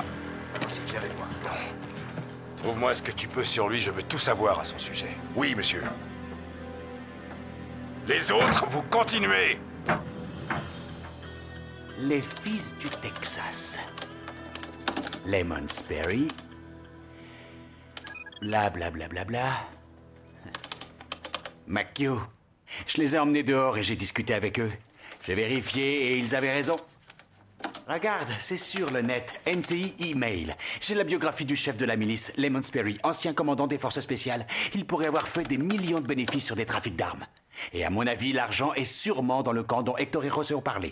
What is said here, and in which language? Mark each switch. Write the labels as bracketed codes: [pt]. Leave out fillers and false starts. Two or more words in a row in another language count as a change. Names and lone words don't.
[fr] Viens avec moi. Trouve-moi ce que tu peux sur lui, je veux tout savoir à son sujet. Oui, monsieur. Les autres, vous continuez. Les fils du Texas. Lemon Sperry. Bla bla bla bla bla. McHugh. Je les ai emmenés dehors et j'ai discuté avec eux. J'ai vérifié et ils avaient raison. Regarde, c'est sur le net. NCI email. J'ai la biographie du chef de la milice, Lemon Sperry, ancien commandant des forces spéciales. Il pourrait avoir fait des millions de bénéfices sur des trafics d'armes. Et à mon avis, l'argent est sûrement dans le camp dont Hector et José ont parlé.